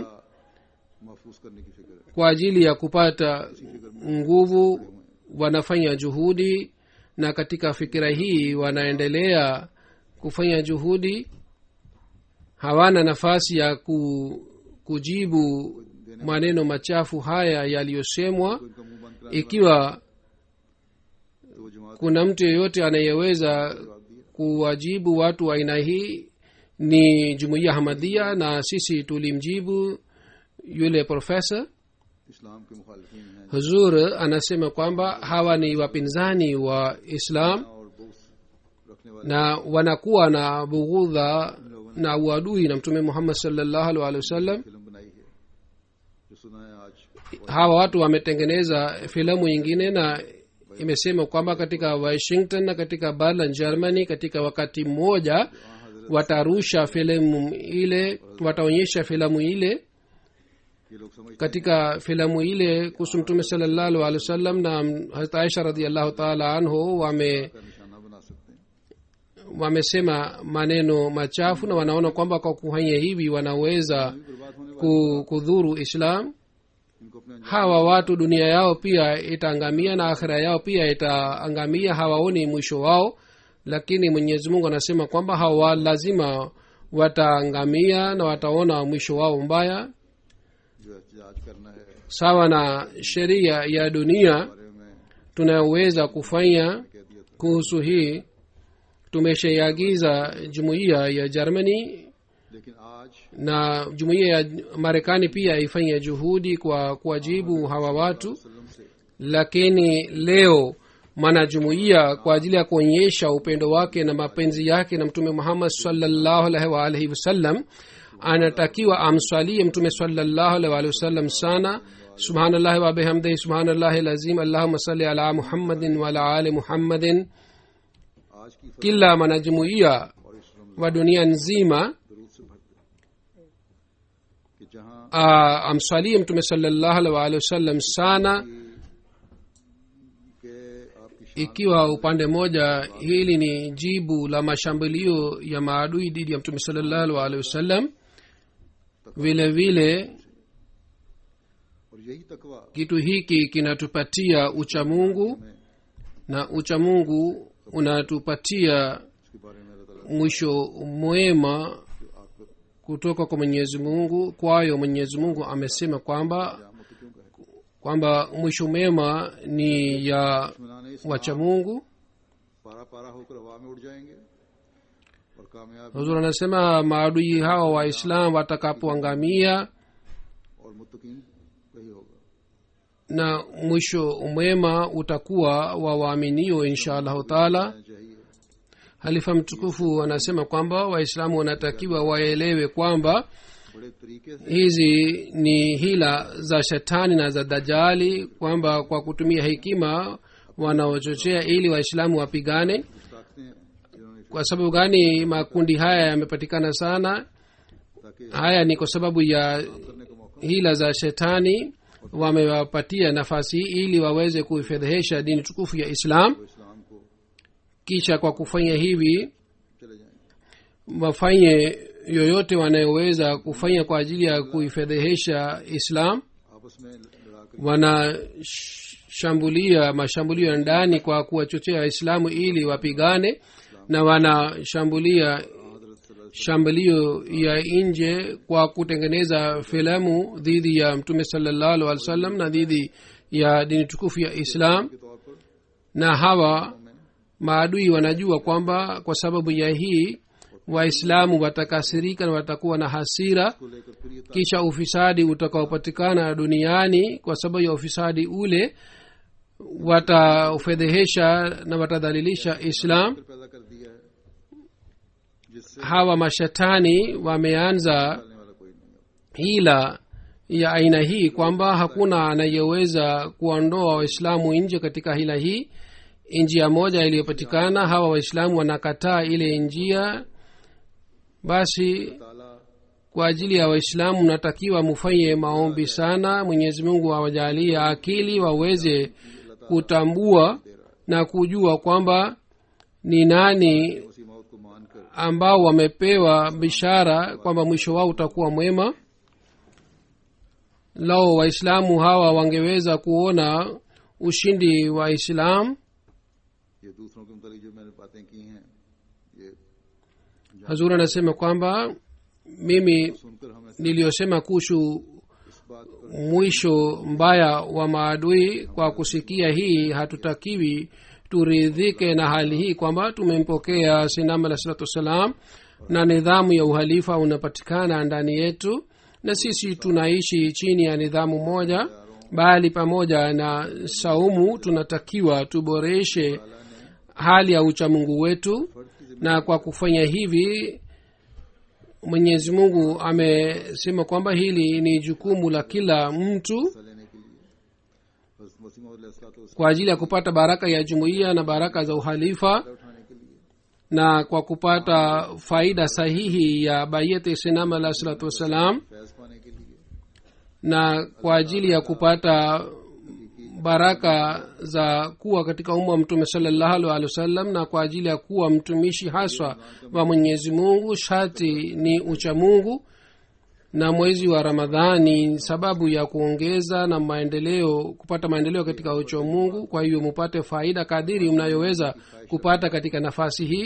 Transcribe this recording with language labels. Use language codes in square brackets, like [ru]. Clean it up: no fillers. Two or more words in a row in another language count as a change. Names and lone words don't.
[ur] محفوظ کرنے کی فکر ہے. [sw] kwa ajili ya kupata nguvu wanafanya juhudi, na katika fikira hii wanaendelea kufanya juhudi. hawana nafasi ya kujibu maneno machafu haya yaliyosemwa. [ur] ان کا منہ بند کرانے [sw] ikiwa [ur] تو وہ جماعت [sw] kuna mtu yeyote anayeweza kuwajibu watu wa aina hii ni jumuiya hamadia, na sisi tulimjibu yule profesa. [ur] اسلام کے مخالفین ہیں [sw] huzur anasema kwamba hawa ni wapinzani wa islam [ur] اور بغض رکھنے والے [sw] na wanakuwa na bughudha na uadui na mtume muhammad [ar] صلى الله عليه وسلم. [ur] فلم بنائی ہے جو سنا ہے آج [sw] hawa watu wametengeneza filamu nyingine na imesema kwamba katika washington na katika berlin germany katika wakati mmoja watarusha filamu ile, wataonyesha filamu ile. [ur] یہ لوگ سمجھتے [sw] katika filamu ile kuhusu mtume [ar] صلى الله عليه وسلم [sw] na hazrat aisha [ar] رضي الله تعالى عنه [ur] ہیں نشانہ بنا سکتے ہیں. [sw] wamesema maneno machafu, na wanaona kwamba kwa kufanya hivi wanaweza [ur] برباد ہونے والے [sw] kudhuru islam. [ur] ان کو اپنے [sw] hawa watu dunia yao pia itaangamia na akhira yao pia itaangamia, hawaoni mwisho wao. lakini mwenyezi mungu anasema kwamba hawa lazima wataangamia na wataona mwisho wao mbaya. [ur] جو احتجاج کرنا ہے [sw] sawa na sheria ya dunia [ur] بارے میں [sw] tunayoweza kufanya [ur] کہہ دیا تھا, [sw] kuhusu hii, tumeshaiagiza jumuiya ya Germany [ur] لیکن آج [sw] na jumuiya ya Marekani pia ifanye juhudi kwa kuwajibu hawa watu. [ur] وسلم سے [sw] lakini leo mwanajumuiya kwa ajili ya kuonyesha upendo wake na mapenzi yake na mtume Muhammad [ar] صلى الله عليه وآله وسلم [sw] anatakiwa amswalie mtume [ar] صلى الله عليه وآله وسلم [sw] sana [ar] سبحان الله وبحمده سبحان الله العظيم اللهم صل على محمد وعلى آل محمد [ur] آج کی [sw] kila mwanajumuiya [ur] اور اس رمضان [sw] wa dunia nzima [ur] درود سے بھر دے کہ جہاں [sw] amswalie mtume [ar] صلى الله عليه وسلم [sw] sana [ur] کے آپ کی [sw] ikiwa upande mmoja hili ni jibu la mashambulio ya maadui dhidi ya mtume [ar] صلى الله عليه وسلم [sw] vile vile [ur] اور یہی تقویٰ [sw] kitu hiki kinatupatia uchamungu na uchamungu unatupatia [ur] اس کے بارے میں اللہ تعالیٰ [sw] mwisho mwema [ur] आपको [sw] kutoka kwa mwenyezi mungu kwayo mwenyezi mungu amesema kwamba [ur] قیامت کیوں کہتے [sw] kwamba mwisho mwema ni ya [ur] دشمنانِ اس [sw] wachamungu [ur] پارہ پارہ ہو کر ہوا میں اڑ جائیں گے اور کامیاب [sw] huzur anasema maadui hawa waislam watakapoangamia [ur] اور متقین وہی ہوگا [sw] na mwisho mwema utakuwa wa waaminio [ar] إن شاء الله تعالى [ur] चाहिए [sw] halifa mtukufu anasema kwamba waislamu wanatakiwa waelewe kwamba [ur] بڑے طریقے سے [sw] hizi ni hila za shetani na za dajali kwamba kwa kutumia hekima wanaochochea ili waislamu wapigane [ur] طاقتیں ہیں جنہوں نے [sw] kwa sababu gani makundi haya yamepatikana sana [ur] ताकि [sw] haya ni kwa sababu ya [ur] کرنے کا موقع [sw] hila za shetani wamewapatia nafasi hii ili waweze kuifedhehesha dini tukufu ya islam [ur] تو اسلام کو [sw] kisha kwa kufanya hivi [ur] چلے جائیں گے [sw] wafanye yoyote wanayoweza kufanya kwa ajili ya kuifedhehesha islam [ur] آپس میں لڑا کر [sw] wanashambulia mashambulio ya ndani kwa kuwachochea waislamu ili wapigane na wanashambulia [ur] حضرت صلی اللہ [sw] shambulio ya nje kwa kutengeneza filamu dhidi ya mtume [ar] صلى الله عليه وسلم [sw] na dhidi ya dini tukufu ya islam [ur] کے طور پر [sw] na hawa maadui wanajua kwamba kwa sababu ya hii waislamu watakasirika na watakuwa na hasira [ur] کو لے کر پھر یہ [sw] kisha ufisadi utakaopatikana duniani kwa sababu ya ufisadi ule wataufedhehesha na watadhalilisha islam [ur] طاقت پیدا کر دیا ہے جس سے [sw] hawa mashetani wameanza [ur] نکالنے والا کوئی نہیں ہے [sw] hila ya aina hii kwamba hakuna anayeweza kuondoa waislamu nje katika hila hii njia moja iliyopatikana hawa waislamu wanakataa ile njia basi [ur] ताला [sw] kwa ajili ya waislamu natakiwa mufanye maombi sana mwenyezi mungu awajalie akili waweze kutambua na kujua kwamba ni nani [ur] اسی موت کو مان کر [sw] ambao wamepewa bishara kwamba mwisho wao utakuwa mwema lao waislamu hawa wangeweza kuona ushindi wa islam [ur] یہ دوسروں کے متعلق جو میں نے باتیں کی ہیں یہ [sw] hazur anasema kwamba mimi [ur] سن کر ہمیں [sw] niliyosema kuhusu [ur] اس بات پر [sw] mwisho mbaya wa maadui kwa kusikia hii hatutakiwi turidhike na hali hii kwamba tumempokea sinam [ar] عليه الصلاة والسلام [sw] na nidhamu ya uhalifa unapatikana ndani yetu na sisi tunaishi chini ya nidhamu moja bali pamoja na saumu tunatakiwa tuboreshe hali ya uchamungu wetu na kwa kufanya hivi mwenyezi mungu amesema kwamba hili ni jukumu la kila mtu [ur] حصہ لینے کے لیے بس مسیح موعود [sw] kwa ajili ya kupata baraka ya jumuiya na baraka za uhalifa [ur] اٹھانے کے لیے [sw] na kwa kupata faida sahihi ya bayati sinam [ar] عليه الصلاة والسلام [ur] فیض پانے کے لیے [sw] na kwa ajili ya kupata baraka za kuwa katika umma wa mtume [ar] صلى الله عليه وسلم [sw] na kwa ajili ya kuwa mtumishi haswa wa mwenyezi mungu sharti ni uchamungu na mwezi wa ramadhani sababu ya kuongeza na maendeleo kupata maendeleo katika uchamungu kwa hiyo mupate faida kadiri mnayoweza kupata katika nafasi hii